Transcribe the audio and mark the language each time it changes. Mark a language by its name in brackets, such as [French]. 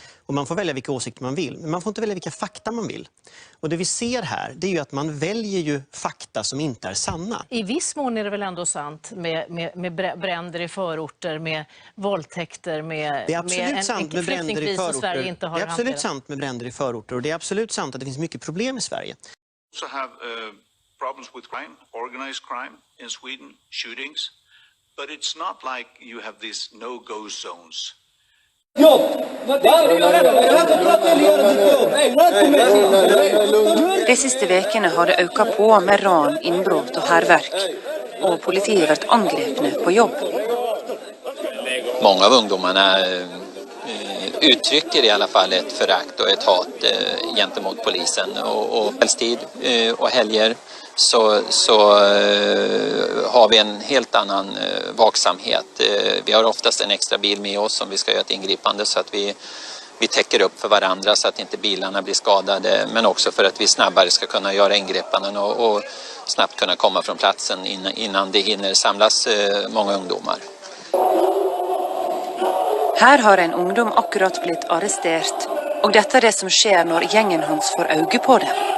[Swedish] Och man får välja vilka åsikter man vill, men man får inte välja vilka fakta man vill. Och det vi ser här, det är ju att man väljer ju fakta som inte är sanna. I viss mån är det väl ändå sant med bränder i förorter, med våldtäkter, med det är absolut sant med bränder i förorter. Sverige inte har det är absolut sant med bränder i förorter och det är absolut sant att det finns mycket problem i Sverige. [English] Also have problems with crime, organized crime in Sweden, shootings, but it's not like you have these no-go zones. [Norwegian] De siste vekene har det økt på med ran, innbrott og hærverk, og politiet har vært angrepne på jobb. [Swedish] Många av ungdomarna uttrycker i alla fall ett förakt och ett hat gentemot polisen och kvällstid och helger så har vi en helt annan vaksamhet. Vi har oftast en extra bil med oss om vi ska göra ett ingripande så att vi vi täcker upp för varandra så att inte bilarna blir skadade, men också för att vi snabbare ska kunna göra ingreppen och snabbt kunna komma från platsen innan det hinner samlas många ungdomar. [Norwegian] Her har en ungdom akkurat blitt arrestert, og dette er det som skjer når gjengen hans får øye på det.